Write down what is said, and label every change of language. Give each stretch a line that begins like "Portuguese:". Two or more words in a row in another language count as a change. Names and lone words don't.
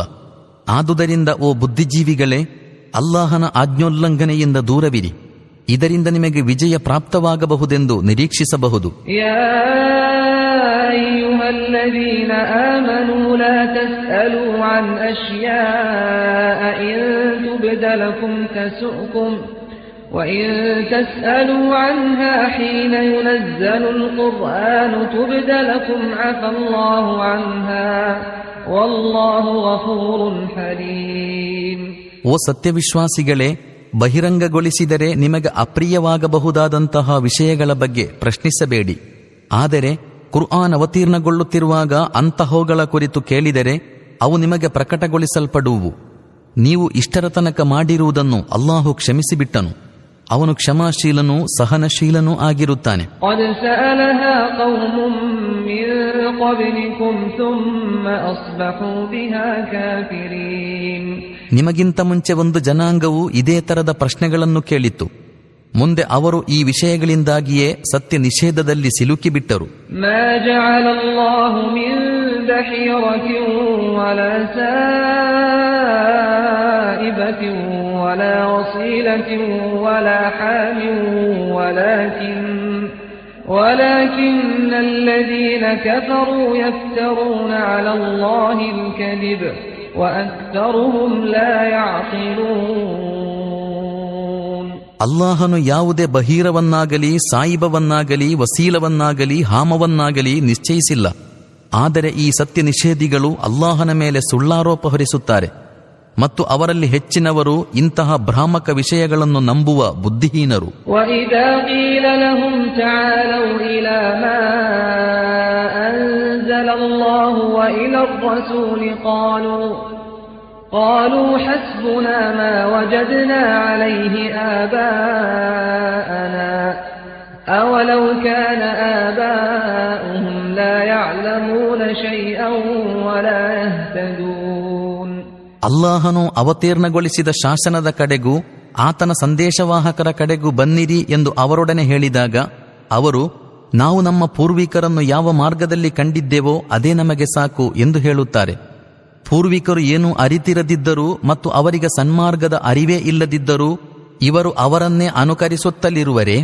Kannada: ಆದುದರಿಂದ ಓ ಬುದ್ಧಿಜೀವಿಗಳೇ, ಅಲ್ಲಾಹನ ಆಜ್ಞೋಲ್ಲಂಘನೆಯಿಂದ ದೂರವಿರಿ. ಇದರಿಂದ ನಿಮಗೆ ವಿಜಯ ಪ್ರಾಪ್ತವಾಗಬಹುದೆಂದು ನಿರೀಕ್ಷಿಸಬಹುದು.
Arabic: يا أيها الذين آمنوا لا تسألوا عن أشياء إن تبد لكم تسؤكم وإن تسألوا عنها حين ينزل القرآن تبد لكم عفى الله عنها والله غفور حليم.
Kannada: ಓ ಸತ್ಯವಿಶ್ವಾಸಿಗಳೇ, ಬಹಿರಂಗಗೊಳಿಸಿದರೆ ನಿಮಗೆ ಅಪ್ರಿಯವಾಗಬಹುದಾದಂತಹ ವಿಷಯಗಳ ಬಗ್ಗೆ ಪ್ರಶ್ನಿಸಬೇಡಿ. ಆದರೆ ಕುರ್ಆನ್ ಅವತೀರ್ಣಗೊಳ್ಳುತ್ತಿರುವಾಗ ಅಂತಹವುಗಳ ಕುರಿತು ಕೇಳಿದರೆ ಅವು ನಿಮಗೆ ಪ್ರಕಟಗೊಳಿಸಲ್ಪಡುವು. ನೀವು ಇಷ್ಟರ ತನಕ ಮಾಡಿರುವುದನ್ನು ಅಲ್ಲಾಹು ಕ್ಷಮಿಸಿಬಿಟ್ಟನು. ಅವನು ಕ್ಷಮಾಶೀಲನೂ ಸಹನಶೀಲನೂ ಆಗಿರುತ್ತಾನೆ. ನಿಮಗಿಂತ ಮುಂಚೆ ಒಂದು ಜನಾಂಗವು ಇದೇ ತರದ ಪ್ರಶ್ನೆಗಳನ್ನು ಕೇಳಿತ್ತು. ಮುಂದೆ ಅವರು ಈ ವಿಷಯಗಳಿಂದಾಗಿಯೇ ಸತ್ಯ ನಿಷೇಧದಲ್ಲಿ ಸಿಲುಕಿಬಿಟ್ಟರು.
Arabic: ولا وصيلة ولا حام ولكن الذين كفروا يفترون على الله الكذب وأكثرهم لا يعقلون.
Kannada: ಅಲ್ಲಾಹನು ಯಾವುದೇ ಬಹೀರವನ್ನಾಗಲಿ, ಸಾಯಿಬವನ್ನಾಗಲಿ, ವಸೀಲವನ್ನಾಗಲಿ, ಹಾಮವನ್ನಾಗಲಿ ನಿಶ್ಚಯಿಸಿಲ್ಲ. ಆದರೆ ಈ ಸತ್ಯ ನಿಷೇಧಿಗಳು ಅಲ್ಲಾಹನ ಮೇಲೆ ಸುಳ್ಳಾರೋಪ ಹೊರಿಸುತ್ತಾರೆ ಮತ್ತು ಅವರಲ್ಲಿ ಹೆಚ್ಚಿನವರು ಇಂತಹ ಭ್ರಾಮಕ ವಿಷಯಗಳನ್ನು ನಂಬುವ ಬುದ್ಧಿಹೀನರು.
Arabic: وَإِذَا قِيلَ لَهُمْ تَعَالَوْا إِلَى مَا أَنزَلَ اللَّهُ وَإِلَى الرَّسُولِ قالوا حسبنا ما وجدنا عليه آباءنا أولو كان آباؤهم لا يعلمون شيئا ولا يهتدون.
Kannada: ಅಲ್ಲಾಹನು ಅವತೀರ್ಣಗೊಳಿಸಿದ ಶಾಸನದ ಕಡೆಗೂ ಆತನ ಸಂದೇಶವಾಹಕರ ಕಡೆಗೂ ಬನ್ನಿರಿ ಎಂದು ಅವರೊಡನೆ ಹೇಳಿದಾಗ ಅವರು, ನಾವು ನಮ್ಮ ಪೂರ್ವಿಕರನ್ನು ಯಾವ ಮಾರ್ಗದಲ್ಲಿ ಕಂಡಿದ್ದೇವೋ ಅದೇ ನಮಗೆ ಸಾಕು ಎಂದು ಹೇಳುತ್ತಾರೆ. ಪೂರ್ವಿಕರು ಏನು ಅರಿತಿರದಿದ್ದರೂ ಮತ್ತು ಅವರಿಗೆ ಸನ್ಮಾರ್ಗದ ಅರಿವೇ ಇಲ್ಲದಿದ್ದರೂ ಇವರು ಅವರನ್ನೇ ಅನುಕರಿಸುತ್ತಲಿರುವರೇ?